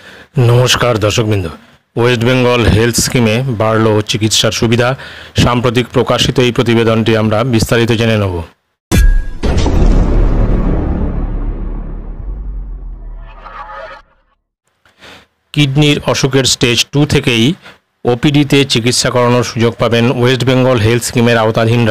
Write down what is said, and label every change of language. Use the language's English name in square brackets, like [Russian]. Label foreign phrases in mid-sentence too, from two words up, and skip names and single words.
[Bangla] নমস্কার দর্শকবৃন্দ। ওয়েস্ট বেঙ্গল হেলথ স্কিমে বাড়লো চিকিৎসার সুবিধা। সাম্প্রতিক প্রকাশিত এই প্রতিবেদনটি আমরা বিস্তারিত জেনে নেব। কিডনির অসুখের স্টেজ 2 থেকেই ওপিডিতে চিকিৎসা করানোর সুযোগ পাবেন ওয়েস্ট বেঙ্গল হেলথ স্কিমের আওতাধীনরা।